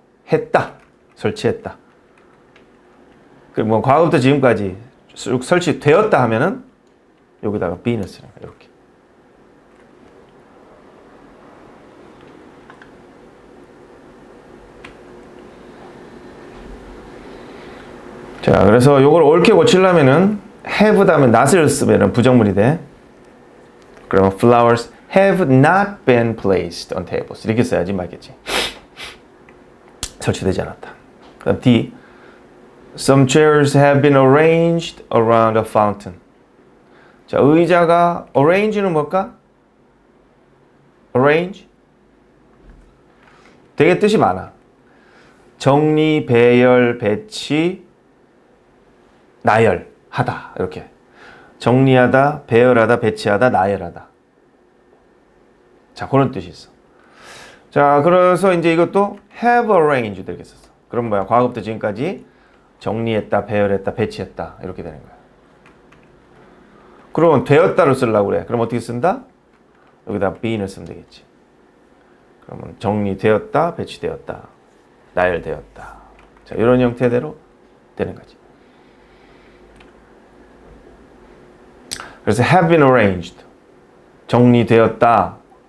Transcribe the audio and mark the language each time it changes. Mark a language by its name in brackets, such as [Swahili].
[Korean] 했다. 설치했다. 그럼 과거부터 지금까지 설치되었다 하면은 여기다가 being을 쓰는 거야. 이렇게. 자, 그래서 이걸 옳게 고치려면은 have 다음에 not을 쓰면은 부정문이 돼. 그러면 [English] flowers have not been placed on tables [Korean] 이렇게 써야지 맞겠지. 설치되지 않았다. 그다음 D. [English] Some chairs have been arranged around a fountain. [Korean] 자, 의자가 arrange는 뭘까? [English] arrange? [Korean] 되게 뜻이 많아. 정리, 배열, 배치, 나열하다 이렇게. 정리하다, 배열하다, 배치하다, 나열하다. 자, 그런 뜻이 있어. 자, 그래서 이제 이것도 have arranged 이렇게 썼어. 그럼 뭐야? 과거부터 지금까지 정리했다, 배열했다, 배치했다 이렇게 되는 거야. 그러면 되었다로 쓰려고 그래. 그럼 어떻게 쓴다? 여기다 being을 쓰면 되겠지. 그러면 정리되었다, 배치되었다, 나열되었다. 자, 이런 형태대로 되는 거지. [English] 그래서 have been arranged. [Korean] 정리되었다,